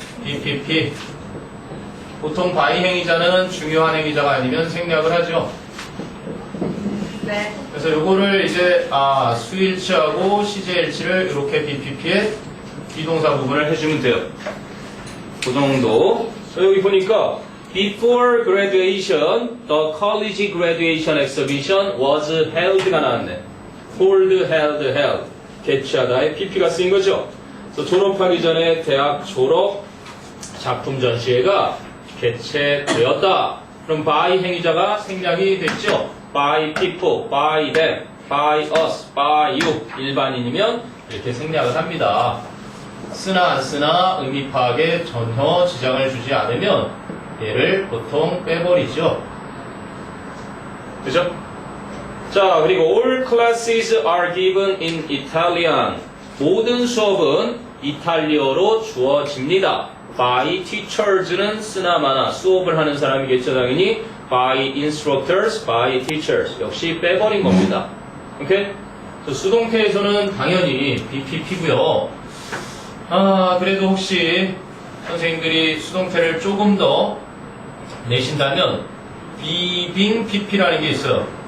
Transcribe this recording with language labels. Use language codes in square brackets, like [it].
[en] BPP. [ko] 보통 by 행위자는 중요한 행위자가 아니면 생략을 하죠. 네. 그래서 요거를 이제 수일치하고 시제일치를 이렇게 BPP의 비동사 부분을 해주면 돼요. 그 정도. [en] 여기 보니까 Before graduation, the college graduation exhibition was held가 [ko] 나왔네. [en] held. [ko] 개최하다에 PP가 쓰인 거죠. 그래서 졸업하기 전에 대학 졸업 작품 전시회가 개최되었다. 그럼 by 행위자가 생략이 됐죠. [en] by people, by them, by us, by you. [ko] 일반인이면 이렇게 생략을 합니다. 쓰나 안 쓰나 의미 파악에 전혀 지장을 주지 않으면 얘를 보통 빼버리죠. 그죠? 자, 그리고 [en] all classes are given in Italian. [ko] 모든 수업은 이탈리어로 주어집니다. [en] by teachers [ko] 는 쓰나 마나 수업을 하는 사람이겠죠, 당연히. [en] by instructors, by teachers. [ko] 역시 빼버린 겁니다. 오케이? 수동태에서는 당연히 BPP고요. 그래도 혹시 선생님들이 수동태를 조금 더 내신다면 비빙 PP라는 게 있어요.